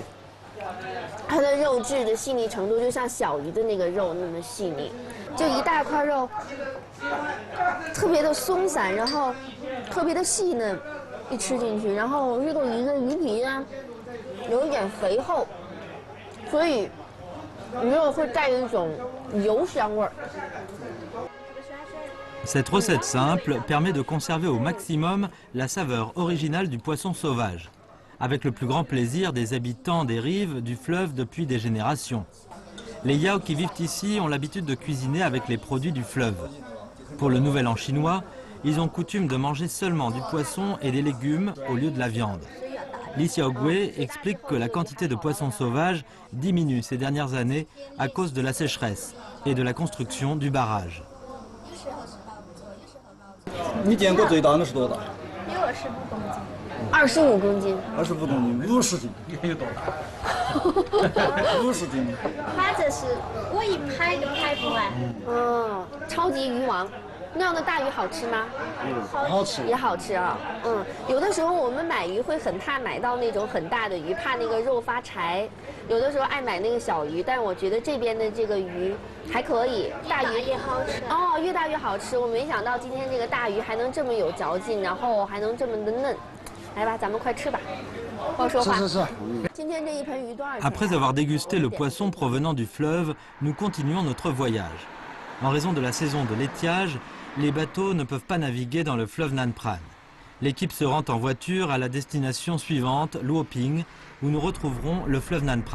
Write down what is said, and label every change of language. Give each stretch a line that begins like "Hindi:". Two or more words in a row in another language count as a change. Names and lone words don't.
Chinese: 它的肉质的细腻程度就像小鱼的那个肉那么细腻，就一大块肉，特别的松散，然后特别的细嫩，一吃进去，然后这个鱼的鱼皮呢有一点肥厚，所以鱼肉会带有一种油香味儿。
French: Cette recette simple permet de conserver au maximum la saveur originale du poisson sauvage, avec le plus grand plaisir des habitants des rives du fleuve depuis des générations. Les Yao qui vivent ici ont l'habitude de cuisiner avec les produits du fleuve. Pour le Nouvel An chinois, ils ont coutume de manger seulement du poisson et des légumes au lieu de la viande. Li Xiaogui explique que la quantité de poissons sauvages diminue ces dernières années à cause de la sécheresse et de la construction du barrage.
Chinese: 你见过最大的是多大 25公斤。 25公斤。 25公斤，50斤。你看有多大？50斤。它这是我一拍都拍不完。嗯，超级鱼王。那样的大鱼好吃吗？好吃。也好吃啊。有的时候我们买鱼会很怕买到那种很大的鱼，怕那个肉发柴。有的时候爱买那个小鱼，但是我觉得这边的这个鱼还可以，大鱼也好吃。哦，越大越好吃。我没想到今天这个大鱼还能这么有嚼劲，然后还能这么的嫩。来吧，咱们快吃吧。不说话。是。今天这一盆鱼多少钱？
French: Après avoir dégusté le poisson provenant du fleuve, nous continuons notre voyage. En raison de la saison de l'étiage, les bateaux ne peuvent pas naviguer dans le fleuve Nan Pran. L'équipe se rend en voiture à la destination suivante, Luo Ping, où nous retrouverons le fleuve Nan Pran.